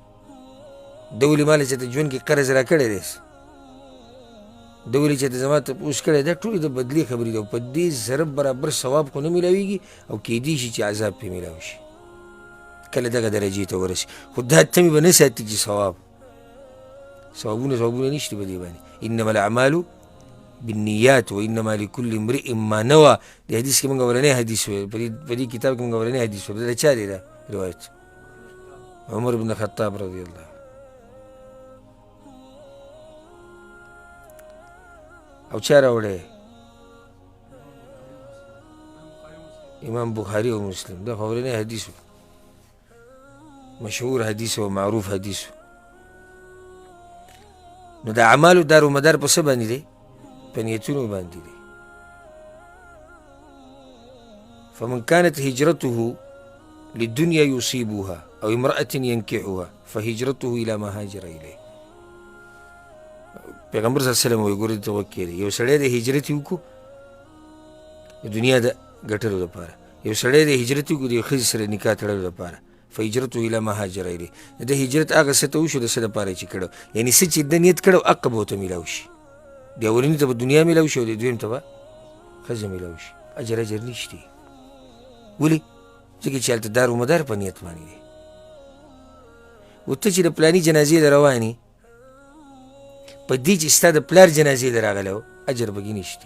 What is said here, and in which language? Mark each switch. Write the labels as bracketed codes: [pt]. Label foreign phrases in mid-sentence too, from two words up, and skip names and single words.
[ps] ده ولې ما له چېرته ژوند کې قرض را کړی دی، ده ولې چېرته زما تپوس کړی. دا ټولې د بدلې خبرې دي او په دې ضرب برابر ثواب خو نه میلاویږي او کیدی شي چې عذاب پرې میلاو شي کله دغه درجې ته ورسي. خو دا تمې به نه ساتي چې ثوابونه نشته په دې باندې. [ar] انما الاعمال بالنیات و انما لكل امرئ ما نوى. [ps] دې حدیث کې موږ اولنی حدیث ویل، په دې کتاب کې موږ اولنی حدیث ویل. دا چا دی دا روایت؟ عمر بن خطاب [ar] رضی الله. [ps] او چا راوړی؟ امام بخاري او مسلم. دا اولنی حدیث و، مشهور حدیث و معروف حدیث و. نو د اعمالو دار و مدار په څه باندې دی؟ په نیتونو باندې دی. [ar] فمن كانت هجرته للدنيا يصيبها او امرأة ينكحها فهجرته الى ما هاجر اليه. [ps] پیغمبر [ar] صلی الله علیه وسلم [ps] وایي ګورې ته غوږ کېږدئ، یو سړی د هجرت یې وکړو د دنیا د ګټلو دپاره، یو سړی د هجرت یې وکړو د یو ښځې سره نکاح تړلو دپاره. [ar] فهجرته الى ما هاجر الیه. [ps] د هجرت هغه څه ته وشو د څه دپاره چې کړو، یعنې څه چې د نیت کړو حق به ورته میلاو شي. د اولني ته به دنیا میلاو شي او د دویم ته به ښځه میلاو شي. اجر نشته. ولې؟ ځکه چې هلته دار و مدار په نیت باندې دی. و ته چې د پلاني جنازې له روانې په دې چې ستا د پلار جنازې له راغلی و اجر پکې نشته.